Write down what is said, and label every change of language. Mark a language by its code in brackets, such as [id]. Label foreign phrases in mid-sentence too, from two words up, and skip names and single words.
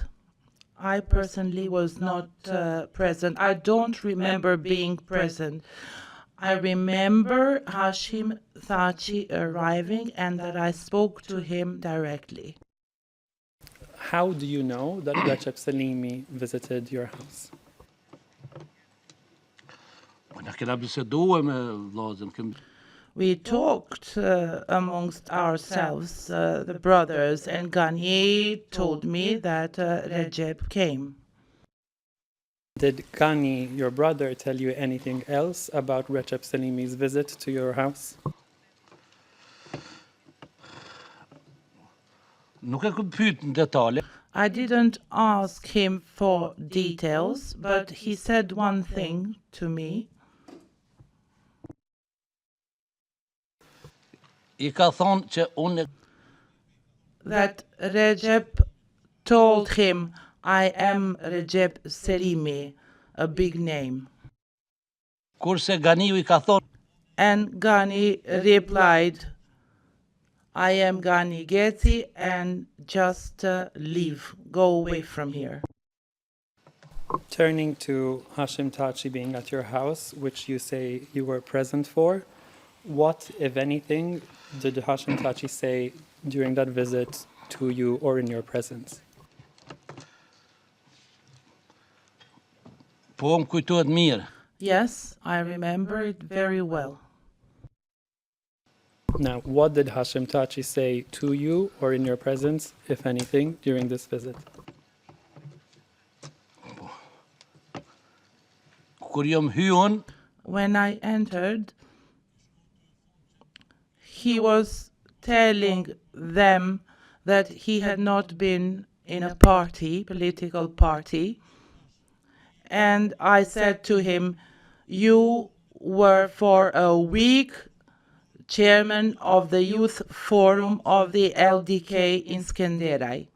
[en] I personally was not present. I don't remember being present. I remember Hashim Thaçi arriving and that I spoke to him directly. How do you know that Recep Selimi visited your house? [sq] na kena biseduar me vllazën, [en] We talked amongst ourselves, the brothers, and Gani told me that Recep came. Did Gani, your brother, tell you anything else about Recep Selimi's visit to your house? [sq] nuk e kam pyet në detale. [en] I didn't ask him for details, but he said one thing to me. [sq] I ka thonë që unë [en] That Recep told him, I am Recep Selimi, a big name. [sq] kurse Ganiu I ka thonë [en] And Gani replied, I am Gani Getty and just leave, go away from here. Turning to Hashim Thaçi being at your house, which you say you were present for, what, if anything, did Hashim Thaçi say during that visit to you or in your presence? [sq] po më kujtohet mirë. [en] Yes, I remember it very well. Now, what did Hashim Thaçi say to you or in your presence, if anything, during this visit? [sq] Kur jam hyon, [en] When I entered, he was telling them that he had not been in a party, political party, and I said to him, you were for a week chairman of the youth forum of the LDK in Skenderay.